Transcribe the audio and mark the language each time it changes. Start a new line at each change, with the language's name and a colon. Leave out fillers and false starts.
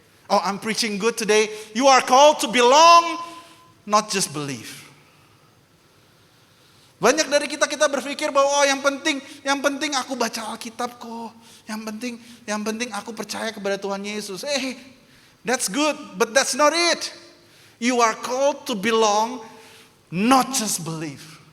English: Oh, I'm preaching good today. You are called to belong, not just believe.
Indonesian: Banyak dari kita berpikir bahwa yang penting aku baca Alkitab kok. Yang penting aku percaya kepada Tuhan Yesus.
English: That's good, but that's not it. You are called to belong, not just believe.